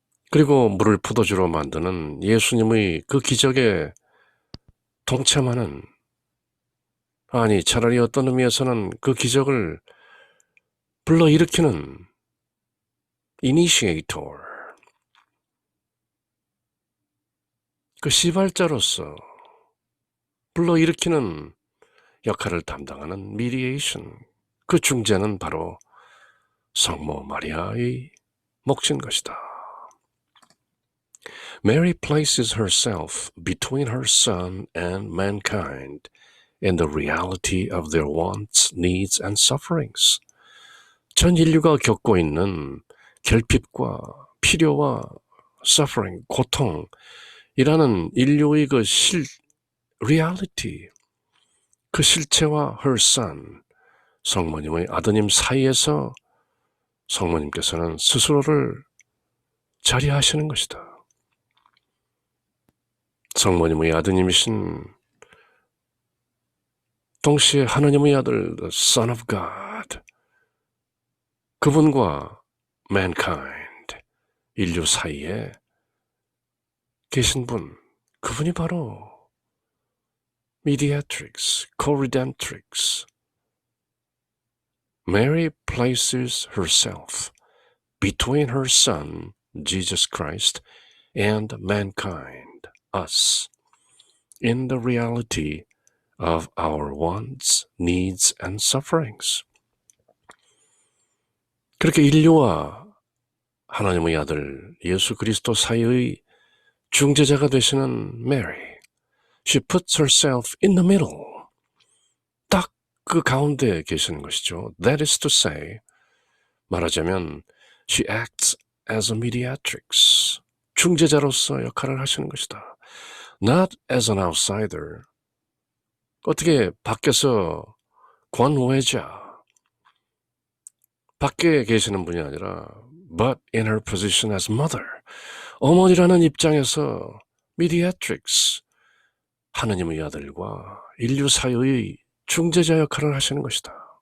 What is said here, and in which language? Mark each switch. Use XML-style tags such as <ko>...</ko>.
<ko>그리고 물을 포도주로 만드는 예수님의 그 기적에 동참하는, 아니 차라리 어떤 의미에서는 그 기적을 불러일으키는 initiator, 그 시발자로서 불러일으키는 역할을 담당하는 mediation, 그 중재는 바로 성모 마리아의 몫인 것이다.</ko> <en>Mary places herself between her son and mankind in the reality of their wants, needs, and sufferings.</en> <ko>전 인류가 겪고 있는 결핍과 필요와 suffering, 고통이라는 인류의 그 reality, 그 실체와</ko> <en>her son,</en> <ko>성모님의 아드님 사이에서 성모님께서는 스스로를 자리하시는 것이다. 성모님의 아드님이신, 동시에 하나님의 아들,</ko> <en>the Son of God,</en> <ko>그분과 mankind, 인류 사이에 계신 분, 그분이 바로 mediatrix, co-redemptrix.</ko> <en>Mary places herself between her Son, Jesus Christ, and mankind, us, in the reality of our wants, needs, and sufferings.</en> <ko>그렇게 인류와 하나님의 아들 예수 그리스도 사이의 중재자가 되시는 Mary,</ko> <en>she puts herself in the middle,</en> <ko>딱 그 가운데에 계시는 것이죠.</ko> <en>That is to say,</en> <ko>말하자면</ko> <en>she acts as a mediatrix,</en> <ko>중재자로서 역할을 하시는 것이다.</ko> <en>Not as an outsider,</en> <ko>어떻게 밖에서 관우회자, 밖에 계시는 분이 아니라</ko> <en>but in her position as mother,</en> <ko>어머니라는 입장에서 mediatrix, 하느님의 아들과 인류 사이의 중재자 역할을 하시는 것이다.</ko>